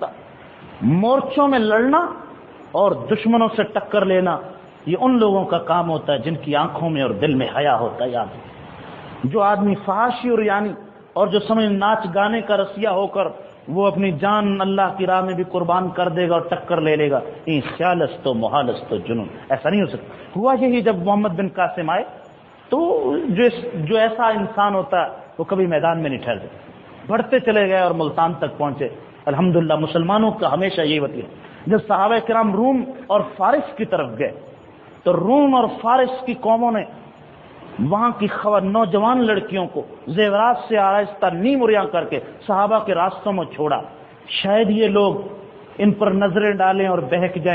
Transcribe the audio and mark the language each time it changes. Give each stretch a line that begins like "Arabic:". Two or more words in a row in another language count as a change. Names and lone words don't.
Urdu: مورچوں میں لڑنا اور دشمنوں سے ٹکر لینا یہ ان لوگوں کا کام ہوتا ہے جن کی آنکھوں میں اور دل میں حیا ہوتا ہے، یاد رکھ۔ جو آدمی فحاشی اور یعنی اور جو سمجھ ناچ گانے کا رسیہ ہو کر وہ اپنی جان اللہ کی راہ میں بھی قربان کر دے گا اور ٹکر لے لے گا،
Persian: این خیال است و محال است و جنون،
Urdu: ایسا نہیں ہو سکتا۔ ہوا یہی جب محمد بن قاسم آئے تو جو ایسا انسان ہوتا ہے وہ کبھی میدان میں نہیں ٹھہرتے، بڑھتے چلے گئے اور ملتان تک پہنچے۔ الحمدللہ مسلمانوں کا ہمیشہ یہی وطن ہے۔ جب صحابہ کرام روم اور فارس کی طرف گئے تو روم اور فارس کی قوموں نے وہاں کی نوجوان لڑکیوں کو زیورات سے آراستہ نیم اریاں کر کے صحابہ کے راستوں میں چھوڑا، شاید یہ لوگ ان پر نظریں ڈالیں اور بہک جائیں۔